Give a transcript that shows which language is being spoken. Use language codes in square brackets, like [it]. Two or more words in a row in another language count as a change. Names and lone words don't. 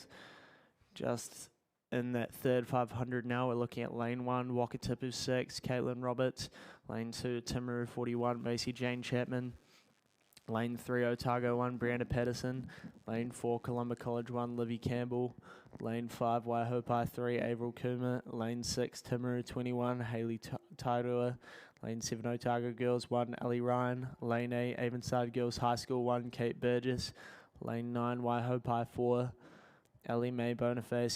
[en] Just in that third 500 now, we're looking at lane 1, Wakatipu 6, Caitlin Roberts. Lane 2, Timaru 41, Macy Jane Chapman. Lane 3, Otago 1, Brianna Patterson. Lane 4, Columba College 1, Livy Campbell. Lane 5, Waihopai 3, Avril Kuma. Lane 6, Timaru 21, Hayley Tairua. Lane 7, Otago Girls 1, Ellie Ryan. Lane 8, Avonside Girls High School 1, Kate Burgess. Lane 9, Waihopai 4, Ellie Mae Boniface.